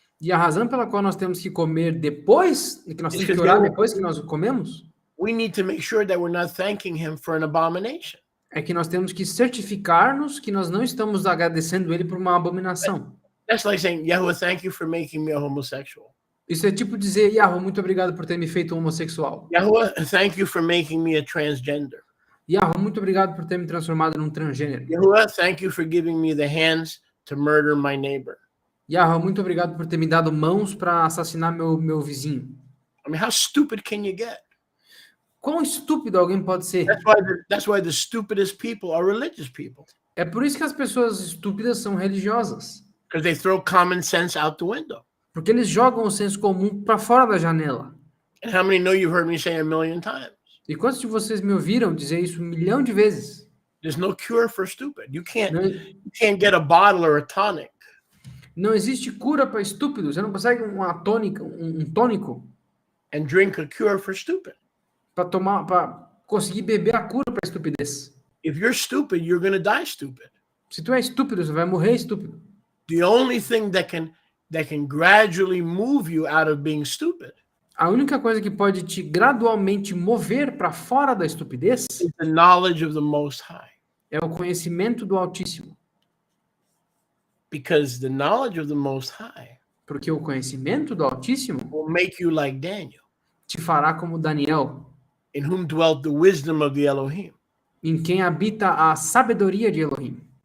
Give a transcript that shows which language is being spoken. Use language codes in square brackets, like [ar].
[pt] E a razão pela qual nós temos que comer depois, que nós temos que orar depois que nós comemos, [en] we need to make sure that we're not thanking him for an abomination. [pt] É que nós temos que certificar-nos que nós não estamos agradecendo ele por uma abominação. [en] That's like saying, Yahweh, thank you for making me a homosexual. [pt] Isso é tipo dizer, Yahweh, muito obrigado por ter me feito homossexual. [en] Yahweh, thank you for making me a transgender. [pt] Yahweh, muito obrigado por ter me transformado num transgênero. [en] Yahweh, thank you for giving me the hands to murder my neighbor. [pt] Yahweh, muito obrigado por ter me dado mãos para assassinar meu vizinho. [en] I mean, how stupid can you get? [pt] Quão estúpido alguém pode ser? [en] That's why the stupidest people are religious people. [pt] É por isso que as pessoas estúpidas são religiosas. [en] Because they throw common sense out the window. [pt] Porque eles jogam o senso comum para fora da janela. [en] And how many know you've heard me say a million times? [pt] E quantos de vocês me ouviram dizer isso 1 milhão de vezes? [en] There's no cure for stupid. You can't get a bottle or a tonic. [pt] Não existe cura para estúpido. Você não consegue uma tônica, um tônico. [en] And drink a cure for stupid. [pt] Para conseguir beber a cura para estupidez. [en] If you're stupid, you're going to die stupid. [pt] Se tu é estúpido, você vai morrer estúpido. [en] The only thing that can gradually move you out of being stupid. [pt] A única coisa que pode te gradualmente mover para fora da estupidez [en] is the knowledge of the Most High. [pt] É o conhecimento do Altíssimo. [en] Because the knowledge of the Most High [pt] Porque o conhecimento do Altíssimo [en] will make you like Daniel, [pt] te fará como Daniel, [en] in whom dwelt the wisdom of the Elohim. [pt] em quem habita a sabedoria de Elohim.